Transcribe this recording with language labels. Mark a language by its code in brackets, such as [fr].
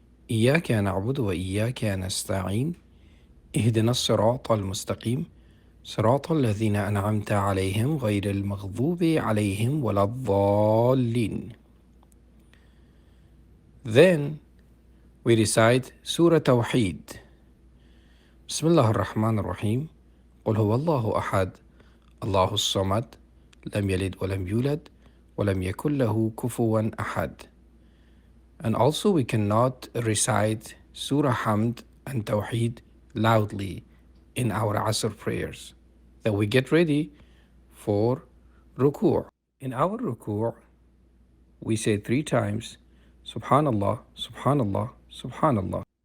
[ar] إياك نعبد وإياك نستعين اهدنا الصراط المستقيم صراط الذين أنعمت عليهم غير المغضوب عليهم ولا الضالين. [en] Then we recite Surah Tawheed. [ar] بسم الله الرحمن الرحيم قل هو الله أحد الله الصمد لم يلد ولم يولد ولم يكن له كفوا أحد. [en] And also we cannot recite Surah Hamd and Tawheed loudly in our Asr prayers. Then we get ready for Ruku'. In our Ruku', we say 3 times Subhanallah, Subhanallah, Subhanallah.